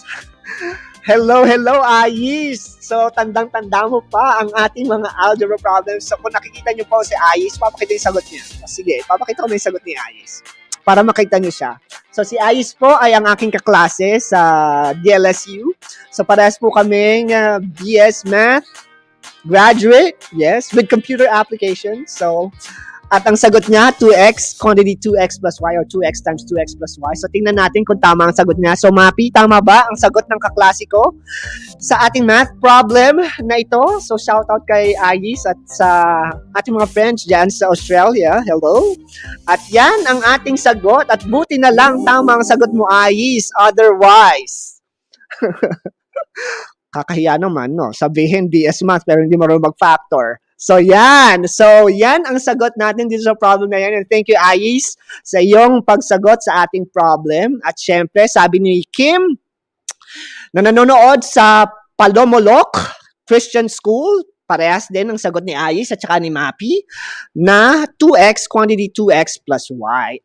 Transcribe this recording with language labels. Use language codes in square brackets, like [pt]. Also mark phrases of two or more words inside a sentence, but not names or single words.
[en] Hello, Ais. [tl] So, tandang-tanda mo pa ang ating mga [en] algebra problems. [tl] So, kung nakikita nyo po si Ais, papakita yung sagot niya. Sige, papakita ko na yung sagot ni Ais para makita niyo siya. So, si Ais po ay ang aking kaklase sa DLSU. So, parehas po kaming [en] BS Math graduate, yes, with computer applications. [tl] So, at ang sagot niya, [en] 2x, quantity 2x plus y or 2x times 2x plus y. [tl] So, tingnan natin kung tama ang sagot niya. So, Mapi, tama ba ang sagot ng kaklase ko sa ating [en] math problem [tl] na ito? So, [en] shout out [tl] kay Ais at sa ating mga friends dyan sa Australia. Hello. At yan ang ating sagot. At buti na lang tama ang sagot mo, Ais. Otherwise, kakahiya naman, no? Sabihin [en] BS Math [tl] pero hindi marunong mag-factor. So, yan. So, yan ang sagot natin dito sa problem na yan. [en] And thank you, Ais, [tl] sa iyong pagsagot sa ating problem. At syempre, sabi ni Kim, na nanonood sa Palomolok Christian School, parehas din ang sagot ni Ais at saka ni Mapi, na [en] 2x, quantity 2x plus y.